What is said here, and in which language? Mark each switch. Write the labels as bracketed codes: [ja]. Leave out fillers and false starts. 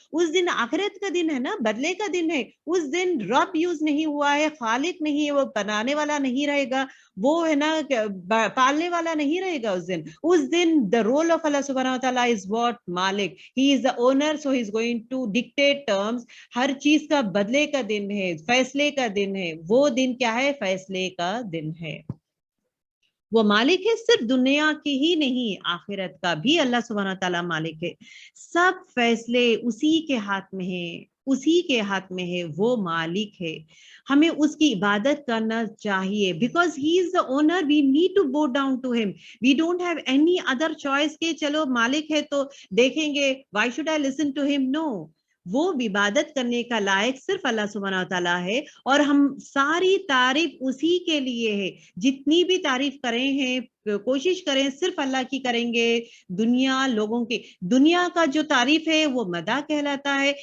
[ur] اس دن آخرت کا دن ہے نا, بدلے کا دن ہے. اس دن رب یوز نہیں ہوا ہے, خالق نہیں ہے, وہ بنانے والا نہیں رہے گا, وہ ہے نا پالنے والا نہیں رہے گا. اس دن [en] the role of Allah subhanahu wa ta'ala is what? مالک. He is the owner, so he is going to dictate terms. [ur] ہر چیز کا بدلے کا دن ہے, فیصلے کا دن ہے. وہ دن کیا ہے؟ فیصلے کا دن ہے. وہ مالک ہے صرف دنیا کی ہی نہیں, آخرت کا بھی اللہ سبحانہ تعالیٰ مالک ہے. سب فیصلے اسی کے ہاتھ میں ہے, وہ مالک ہے. ہمیں اس کی عبادت کرنا چاہیے, [en] because he is the owner, we need to bow down to him. We don't have any other choice [ur] کہ چلو مالک ہے تو دیکھیں گے, [en] why should I listen to him? No. [ur] وہ عبادت کرنے کا لائق صرف اللہ سبحانہ وتعالیٰ ہے, اور ہم ساری تعریف اسی کے لیے ہے. جتنی بھی تعریف کریں ہیں, کوشش کریں صرف اللہ کی کریں گے. لوگوں کی دنیا کا جو تعریف ہے وہ مدح کہلاتا ہے.